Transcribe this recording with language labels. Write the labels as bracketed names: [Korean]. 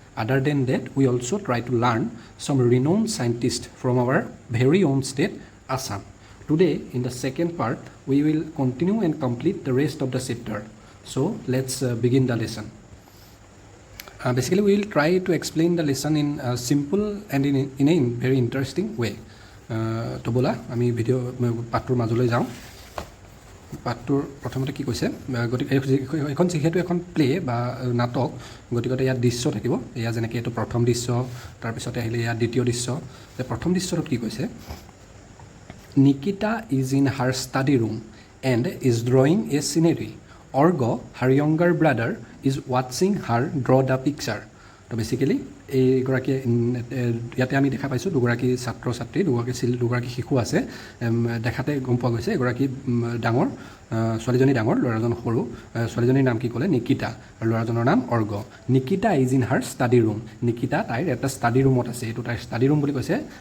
[English] Other than that, we also try to learn some renowned scientists from our very own state, Assam. Today, in the second part, we will continue and complete the rest of the chapter. So, let's begin the lesson. Basically, we will try to explain the lesson in a simple and in a very interesting way. [Assamese] To bola, ami video patur মাজলৈ যাওঁ পাঠটোৰ প্ৰথমতে কি কৈছে গতিকে এখন যিহেতু এখন play বা নাটক গতিকে ইয়াত দৃশ্য থাকিব এয়া যেনেকৈ এইটো প্ৰথম দৃশ্য তাৰপিছতে আহিলে ইয়াত দ্বিতীয় দৃশ্য প্ৰথম দৃশ্যটোত কি কৈছে [English] Nikita is in her study room and is drawing a scenery. Orgo, her younger brother, is watching her draw the picture. So basically, [Assamese] এগৰাকী ইয়াতে আমি দেখা পাইছোঁ দুগৰাকী ছাত্ৰ ছাত্ৰী দুগৰাকী শিশু আছে দেখাতে গম পোৱা গৈছে এগৰাকী ডাঙৰ ছোৱালীজনী ডাঙৰ ল'ৰাজন সৰু ছোৱালীজনীৰ নাম কি ক'লে নিকিতা আৰু ল'ৰাজনৰ নাম org [English] Nikita is in her study room [Assamese] Nikita তাইৰ এটা ষ্টাডি ৰুমত আছে এইটো তাইৰ ষ্টাডি ৰুম বুলি কৈছে